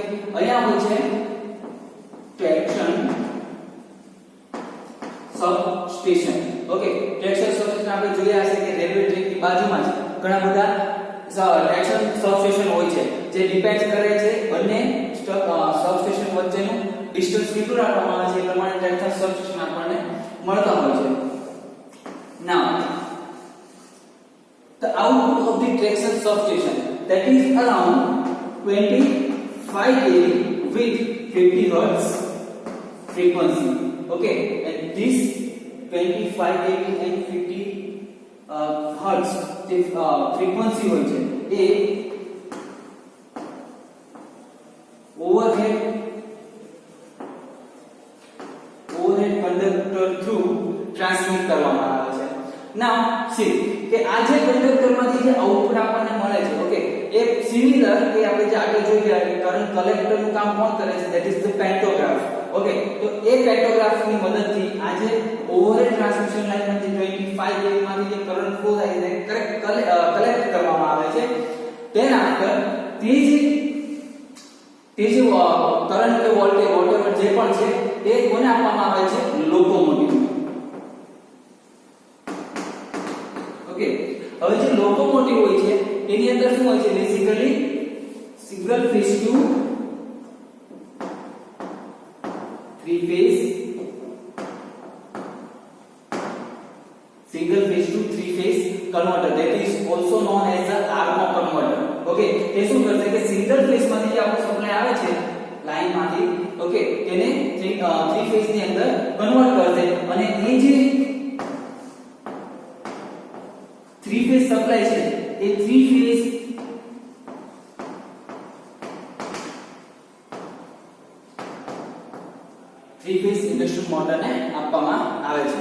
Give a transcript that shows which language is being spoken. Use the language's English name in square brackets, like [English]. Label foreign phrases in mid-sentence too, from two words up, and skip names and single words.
[Gujarati] અહીંયા હોય છે [English] traction substation. [Gujarati] ઓકે, [English] traction substation [Gujarati] આપણે જોયા હશે કે [English] railway track [Gujarati] બાજુમાં જ ઘણા બધા [English] traction substation [Gujarati] હોય છે જે ડિપેન્ડ કરે છે બંને સબસ્ટેશન વચ્ચેનું ડિસ્ટન્સ કેટલું રાખવામાં આવે છે એ પ્રમાણે [English] traction substation [Gujarati] આપણને મળતા હોય છે. [English] Now the output of the traction substation that is around 25 kV with 50 Hz frequency. Okay, and this 25 kV and 50 Hz frequency [Gujarati] હોય છે એ [English] overhead conductor through transmit [Gujarati] કરવામાં આવે છે. [English] Now see [Gujarati] કે આ જે કંડક્ટર માંથી જે આઉટપુટ આપણને મળે છે, ઓકે, એ સિમિલર કે આપણે જે આગળ જોઈ ગયા કે [English] current collector [Gujarati] નું કામ કોણ કરે છે? [English] That is the pantograph. [Gujarati] ઓકે, તો એ પેન્ટોગ્રાફ ની મદદથી આ જે [English] overhead transmission line [Gujarati] માંથી 25 kV માંથી જે [English] current flow [Gujarati] થાય છે કલેક્ટ કરવામાં આવે છે. [English] then after [Gujarati] તે જે કરંટ કે વોલ્ટેજ વોટેવર જે પણ છે એ કોને આપવામાં આવે છે? લોકોમોટિવ. ઓકે, હવે જે લોકોમોટિવ હોય છે એની અંદર શું હોય છે? [English] basically single phase to three phase converter, that is also known as the armo converter. [Gujarati] Okay, તે શું કરશે કે [English] single phase [Gujarati] માંથી જે આપણો સપ્લાય આવે છે લાઈન માંથી, ઓકે, તેને [English] three phase [Gujarati] ની અંદર કન્વર્ટ કરશે અને એ જે [English] three phase supply [Gujarati] છે એ [English] three phase induction motor [Gujarati] ને આપવામાં આવે છે.